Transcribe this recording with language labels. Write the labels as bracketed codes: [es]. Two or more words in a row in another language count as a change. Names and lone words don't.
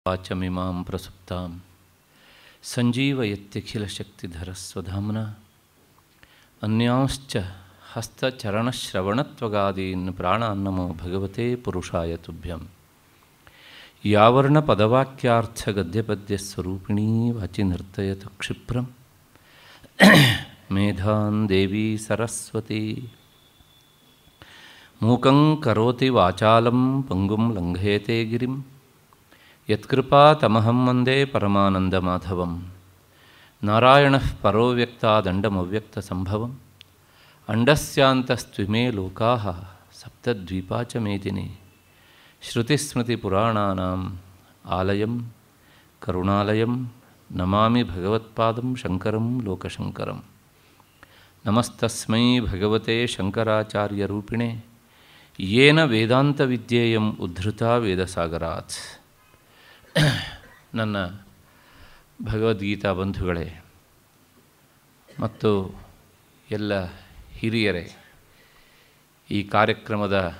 [sa] वाचमिमां प्रसुप्तां संजीवयत्यखिलशक्तिधरस्वधाम्ना अन्यांश्च हस्तचरणश्रवणत्वगादीन् प्राणान्नमो भगवते पुरुषाय तुभ्यं यावर्णपदवाक्यार्थगद्यपद्यस्वरूपिणी वाचि नर्तयतु क्षिप्रं मेधान् देवि सरस्वति मूकं करोति वाचालं पङ्गुं लङ्घयते गिरिं यत्कृपातमहं वन्दे परमानन्दमाधवं नारायणः परो व्यक्तादण्डमव्यक्तसम्भवं अण्डस्यान्तस्त्विमे लोकाः सप्तद्वीपा च मेदिनि श्रुतिस्मृतिपुराणानां आलयं करुणालयं नमामि भगवत्पादं शङ्करं लोकशङ्करं नमस्तस्मै भगवते शङ्कराचार्यरूपिणे येन वेदान्तविद्येयं उद्धृता वेदसागरात्. [kn] ನನ್ನ ಭಗವದ್ಗೀತಾ ಬಂಧುಗಳೇ ಮತ್ತು ಎಲ್ಲ ಹಿರಿಯರೇ, ಈ ಕಾರ್ಯಕ್ರಮದ